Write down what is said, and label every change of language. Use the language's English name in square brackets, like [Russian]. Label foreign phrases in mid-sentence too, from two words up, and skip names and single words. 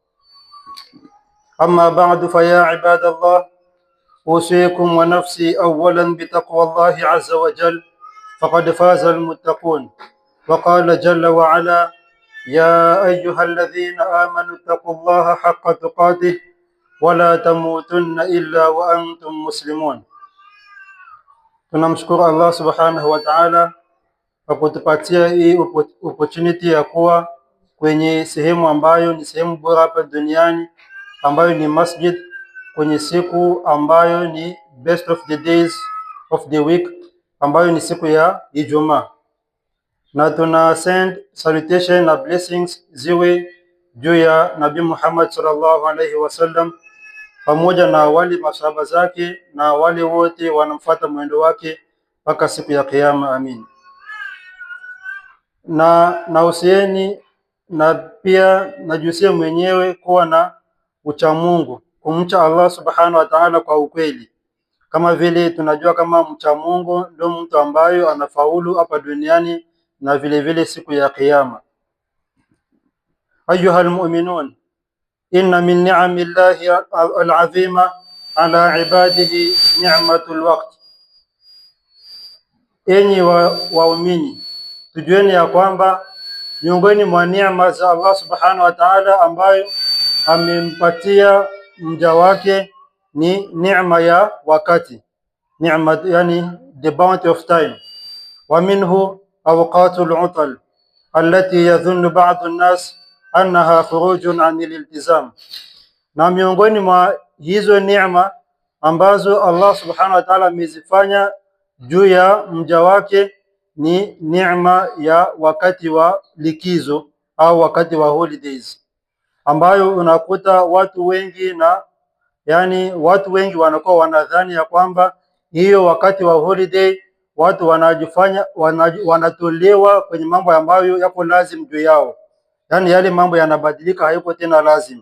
[Arabic] أما بعد، فيا عباد الله، أوصيكم ونفسي أولا بتقوى الله عز وجل، فقد فاز المتقون. وقال جل وعلا: يا أيها الذين آمنوا اتقوا الله حق تقاته ولا تموتن إلا وأنتم مسلمون. [Swahili] Tunamshukuru Allah [Arabic] سبحانه وتعالى [Swahili] kwa kutupatia hii opportunity ya kuwa kwenye sehemu ambayo ni sehemu bora hapa duniani, ambayo ni masjid, kwenye siku ambayo ni [English] best of the days of the week, [Swahili] ambayo ni siku ya Ijumaa. Na tuna [English] send salutation [Swahili] na blessings ziwe juu ya Nabii Muhammad [Arabic] صلى الله عليه وسلم [Swahili] pamoja na wale masahaba zake na wale wote wanamfuata mwendo wake mpaka siku ya Kiyama. Amin. Na usieni na pia najusia mwenyewe kuwa na ucha Mungu, kumcha Allah [Arabic] سبحانه وتعالى [Swahili] kwa ukweli, kama vile tunajua kama mcha Mungu ndio mtu ambaye anafaulu hapa duniani na vile vile siku ya Kiyama. [Arabic] أيها المؤمنون، إن من نعم الله العظيمة على عباده نعمة الوقت. [Swahili] Enyi waumini, tujueni ya kwamba miongoni mwa neema za Allah [Arabic] سبحانه وتعالى [Swahili] ambayo amempatia mja wake ni neema ya wakati, neema yani [English] the bounty of time. [Arabic] ومنه أوقات العطل التي يظن بعض الناس أنها خروج عن الالتزام. [Swahili] Na miongoni mwa hizo neema ambazo Allah [Arabic] سبحانه وتعالى [Swahili] amezifanya juu ya mja wake ni neema ya wakati wa likizo au wakati wa holidays, ambayo unakuta watu wengi watu wengi wanakuwa wanadhani ya kwamba hiyo wakati wa holiday watu wanatolewa kwenye mambo ambayo yako lazim juu yao, yale mambo yanabadilika, hayuko tena lazim.